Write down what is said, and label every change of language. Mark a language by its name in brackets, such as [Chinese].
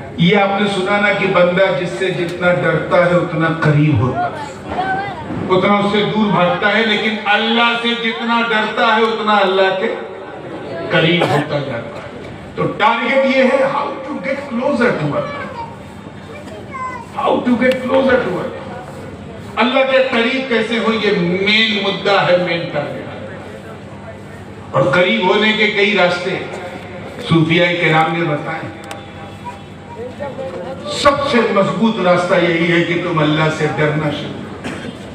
[Urdu] یہ آپ نے سنا نا کہ بندہ جس سے جتنا ڈرتا ہے اتنا قریب ہوتا ہے، اتنا اس سے دور بھاگتا ہے، لیکن اللہ سے جتنا ڈرتا ہے اتنا اللہ کے قریب ہوتا جاتا ہے. تو ٹارگٹ یہ ہے [English] how to get closer to Allah. How to get closer to Allah. [Urdu] اللہ کے قریب کیسے ہو، یہ مین مدعا ہے، مین ٹارگٹ. اور قریب ہونے کے کئی راستے صوفیاء کرام نے بتائے. سب سے مضبوط راستہ یہی ہے کہ تم اللہ سے ڈرنا شروع کرو.